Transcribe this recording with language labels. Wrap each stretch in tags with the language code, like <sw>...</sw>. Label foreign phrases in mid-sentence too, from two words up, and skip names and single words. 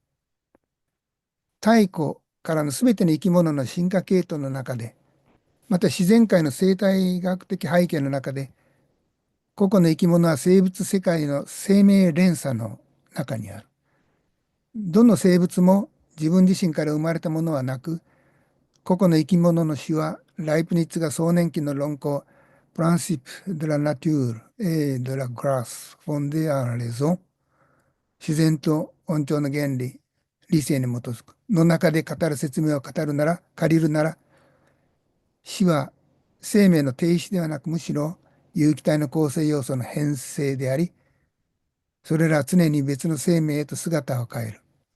<ja>太古からのすべての生き物の進化系統の中で、また自然界の生態学的背景の中で、個々の生き物は生物世界の生命連鎖の中にある。どの生物も自分自身から生まれたものはなく、個々の生き物の死はライプニッツが壮年期の論考 Principe de la nature et de la grâce fondée en raison 自然と恩寵の原理、理性に基づくの中で語る説明を借りるなら、死は生命の停止ではなく、むしろ有機体の構成要素の変性であり、それらは常に別の生命へと姿を変える。</ja>